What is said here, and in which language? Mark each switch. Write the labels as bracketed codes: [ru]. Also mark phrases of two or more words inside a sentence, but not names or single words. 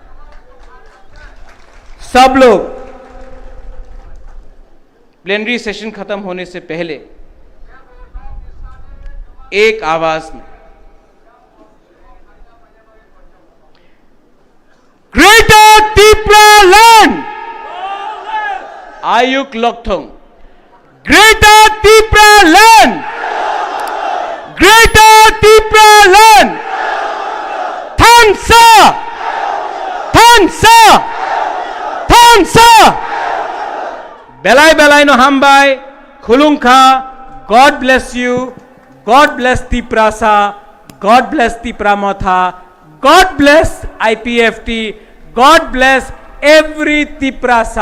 [hi] सब लोग प्लेनरी सेशन खत्म होने से पहले एक आवाज में [trp] ग्रेटर तिपरा लैंड आयुक लोकथोंग, ग्रेटर तिपरा लैंड, ग्रेटर तिपरा लैंड, थांसा, थांसा, थांसा, बेलाई बेलाई नो हामबाय, खुलुंखा, [en] God bless you, God bless Tiprasa, God bless Tipramotha, God bless IPFT, God bless every Tiprasa.